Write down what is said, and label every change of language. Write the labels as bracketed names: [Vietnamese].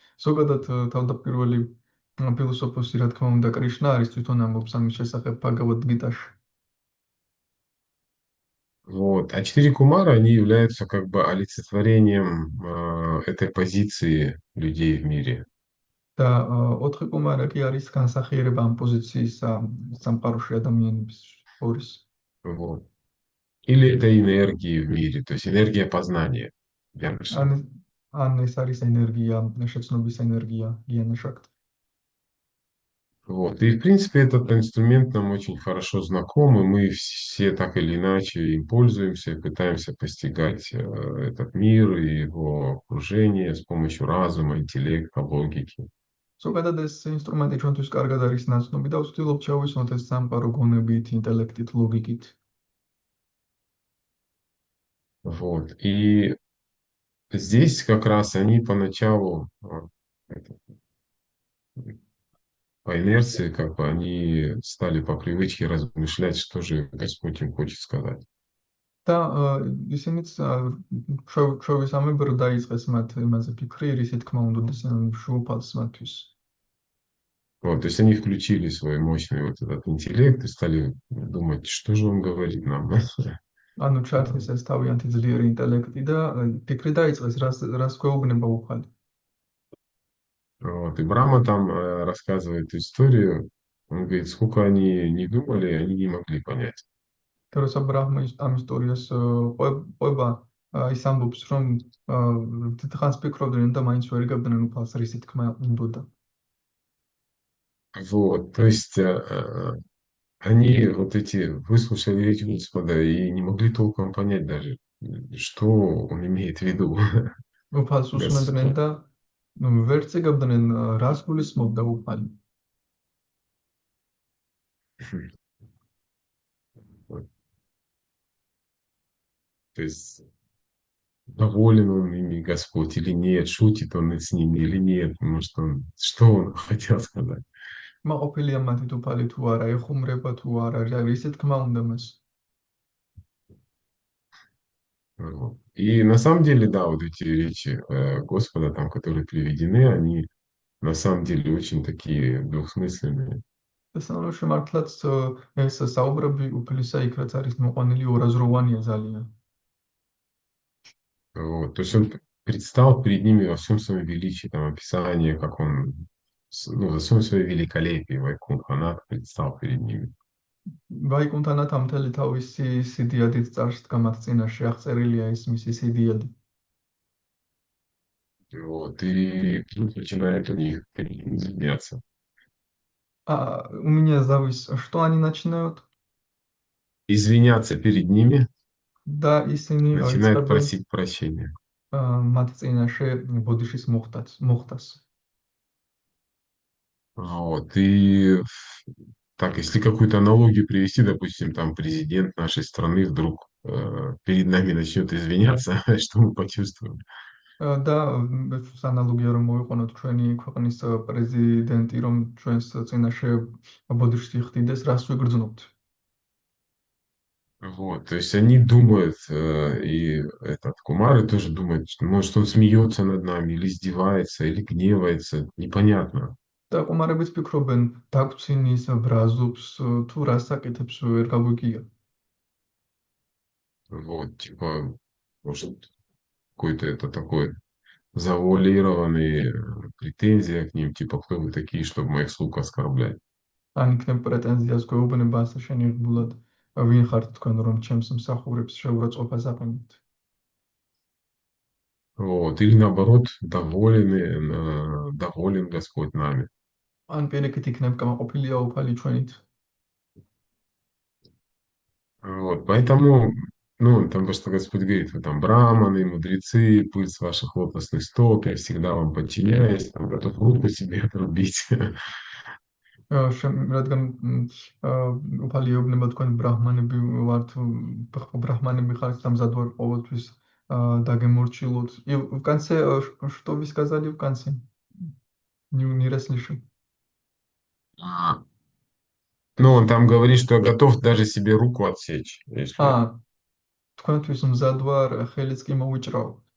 [Georgian] ზოგადად თავდაპირველი ფილოსოფოსი, რა თქმა უნდა, კრიშნა არის, თვითონ ამბობს ამის შესახებ Bhagavad-gītāში. [Russian] Вот. А 4 кумара, они являются как бы олицетворением этой позиции людей в мире. [Georgian] და 4 კუმარა კი არის განსახიერება ამ პოზიციის სამყაროში ადამიანების შორის. [Russian] Вот. Или это энергии в мире, то есть энергия познания. [Georgian] ან ეს არის ენერგია, შეცნობის ენერგია, გიანაშაკტი. [Russian] Вот. И, в принципе, этот инструмент нам очень хорошо знаком, и мы все так или иначе им пользуемся, пытаемся постигать этот мир и его окружение с помощью разума, интеллекта, логики. [Georgian] ზოგადად ეს ინსტრუმენტი ჩვენთვის კარგად არის ნაცნობი და ვცდილობთ შევისმოთ ეს სამყარო გონებით, ინტელექტით, ლოგიკით. [Russian] Вот. И здесь как раз они поначалу по инерции, как бы они стали по привычке размышлять, что же Господь им хочет сказать. [Georgian] და ისინიც ჩვევისამებრ დაიწყეს მათ იმაზე ფიქრი, რისი თქმა უნდა შუაფალს მათთვის. [Russian] Вот, то есть они включили свой мощный вот этот интеллект и стали думать, что же он говорит нам. [Georgian] ანუ ჩათეს ეს თავიანთი ძლიერი ინტელექტი და ფიქრი დაიწყეს, რას გვეუბნება უფალი. [Russian] Вот, и Брахма там рассказывает историю, он говорит, сколько они не думали, они не могли понять. [Georgian] და როცა ბრაჰმა ამ ისტორიას ყვება, ის ამბობს, რომ დიდხანს ფიქრობდნენ და მაინც ვერ იგებდნენ უფალს, რისი თქმა უნდოდა. [Russian] Вот, то есть они вот эти выслушали речь Господа и не могли толком понять даже, что он имеет в виду. [Georgian] უფალს უსმენდნენ და ვერც იგებდნენ, რას გულისხმობდა უფალი. [Russian] То есть доволен он ими Господь или нет, шутит он с ними или нет, может он, что он хотел сказать. [Georgian] მაყოფილია მათით უფალი თუ არა, ეხუმრება თუ არა, რისი თქმა უნდა მას. [Russian] Вот. И на самом деле, да, вот эти речи Господа, там, которые приведены, они на самом деле очень такие двухсмысленные. [Georgian] ესაა მართლაც ეს საუბრები უფლისა იქ რაც არის მოყვანილი ორაზროვანია ძალიან. [Russian] Вот. То есть он предстал перед ними во всем своем величии, там описание, как он, ну, во всем своем великолепии, Вайкунтханат предстал перед ними. [Georgian] ვაიკუნთანათ ამ მთელი თავისი სიდიადით წარსდგა მათ წინაშე აღწერილია ეს მისი სიდიადი. [Russian] Вот. И тут начинает у них изменяться. У меня зовут, что они начинают? Извиняться перед ними, Да, [Georgian] ისინი [Russian] начинают просить прощения. [Georgian] მათ წინაშე ბოდიშის მოხდას. [Russian] Вот. И так, если какую-то аналогию привести, допустим, там президент нашей страны вдруг перед нами начнет извиняться, что мы почувствуем? [Georgian] და ანალოგია რომ მოვიყვანოთ ჩვენი ქვეყნის პრეზიდენტი რომ ჩვენს წინაშე ბოდიშს იხდიდეს, რას ვიგრძნობთ? [Russian] Вот, то есть они думают, и этот Кумары тоже думает, что, может, он смеется над нами, или издевается, или гневается, непонятно. [Georgian] და კუმარებიც ფიქრობენ, დაგვრჩინის, ბრაზობს, თუ რას აკეთებს ვერ გაგვიგია. [Russian] Вот, типа, может, какой-то это такой завуалированный претензия к ним, типа, кто вы такие, чтобы моих слуг оскорблять. [Georgian] ან იქნებ პრეტენზიას გვეუბნება ასე შენიღბულად, ვინ ხართ თქვენ რომ ჩემს მსახურებს შეურაცხყოფას აყენებთ? [Russian] Вот, или наоборот, доволен Господь нами. [Georgian] ან პირიქით იქნებ კამაყოფილია უფალი ჩვენით. [Russian] Вот, поэтому Ну, там просто Господь говорит, вы там браманы, мудрецы, пыль с ваших лотосных стоп, я всегда вам подчиняюсь, там, готов руку себе отрубить. [Georgian] რადგან უფალი ეუბნება თქვენ ბრაჰმანები ვართ, ბრაჰმანები ხართ და მზად ვარ ყოველთვის დაგემორჩილოთ. [Russian] И в конце, что вы сказали в конце? Не расслышал. А, Ну, он там говорит, что готов даже себе руку отсечь, если... [Georgian] თქვენთვის მზად вар ხელიც კი მოვიჭრაო.